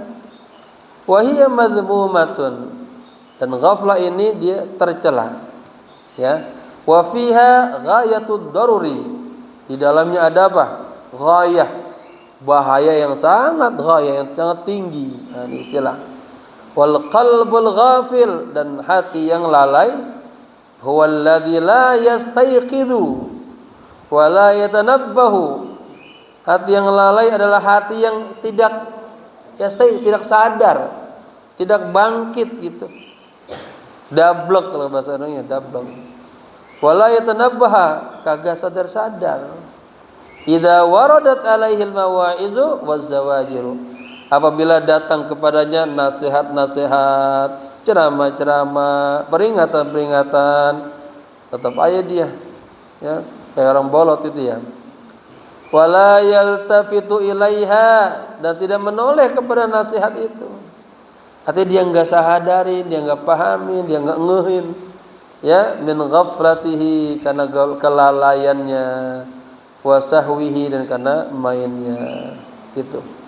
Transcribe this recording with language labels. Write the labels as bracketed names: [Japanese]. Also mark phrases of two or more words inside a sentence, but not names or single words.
[Arabic] وهي مذمومة, [Indonesian] dan ghaflah ini dia tercela. Ya. [Arabic] وفيها غاية الضرر, [Indonesian] di dalamnya ada apa? Ghayah, bahaya yang sangat, ghayah yang sangat tinggi. Nah, ini istilah. [Arabic] والقلب الغافل, [Indonesian] dan hati yang lalai, [Arabic] هو الذي لا يستيقظ ولا يتنبه. [Indonesian] Hati yang lalai adalah hati yang tidak sadar, tidak bangkit gitu. Dablek kalau bahasa Indonesianya, dablek. [Arabic] ولا يتنبه, [Indonesian] kagak sadar-sadar. [Arabic] إذا وردت عليه المواعظ والزواجر, [Indonesian] apabila datang kepadanya nasihat-nasihat, ceramah-ceramah, peringatan-peringatan, tetap aja dia, ya, kayak orang bolot itu ya. [Arabic] ولا يلتفت إليها, [Indonesian] dan tidak menoleh kepada nasihat itu. Artinya dia enggak sadarin, dia enggak pahamin, dia enggak ngehin, ya, [Arabic] من غفلته, [Indonesian] karena kelalaiannya, [Arabic] وسهوه, [Indonesian] dan karena mainnya itu.